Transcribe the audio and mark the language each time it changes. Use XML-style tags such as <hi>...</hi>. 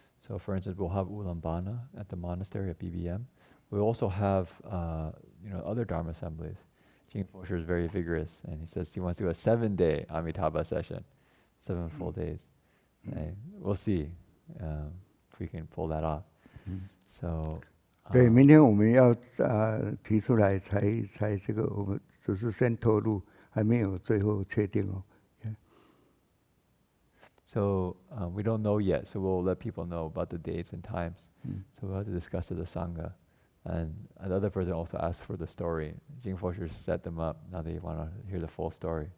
<en>So for instance, we'll have Ulambana at the monastery at BBM. We'll also have other Dharma assemblies. Jing Fosher is very vigorous, and he says he wants to do a 7-day Amitabha session, 7 full days. We'll see if we can pull that off. So.</en> <zh>对，明天我们要提出来才这个，我们只是先透露，还没有最后确定哦。</zh> <en>Yeah. So we don't know yet, so we'll let people know about the dates and times. So we'll have to discuss as a sangha. And another person also asked for the story. Jing Fosher set them up. Now they want to hear the full story.</en>